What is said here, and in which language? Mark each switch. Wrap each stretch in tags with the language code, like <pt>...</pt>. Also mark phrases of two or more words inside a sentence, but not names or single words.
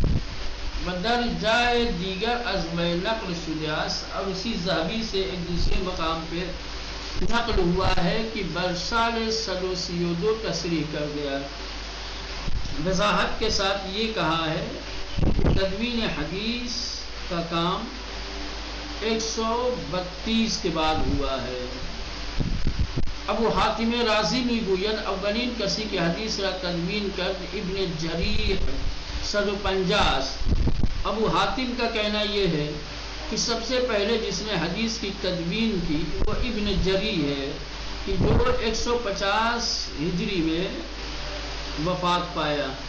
<fa>بدرجۂ دیگر از نقل شدہ</fa> <ur>اور اسی ذہبی سے ایک دوسرے مقام پہ نقل ہوا ہے کہ برسال 132 تصریح کر دیا. وضاحت کے ساتھ یہ کہا ہے کہ تدوین حدیث کا کام 132 کے بعد ہوا ہے.</ur> <fa>ابو حاتم رازی میگوید اولین کسی که حدیث را تدوین کرد ابن جریر 150.</fa> <ur>ابو حاتم کا کہنا یہ ہے کہ سب سے پہلے جس نے حدیث کی تدوین کی وہ ابن جری ہے کہ جو 150 ہجری میں وفات پایا.</ur>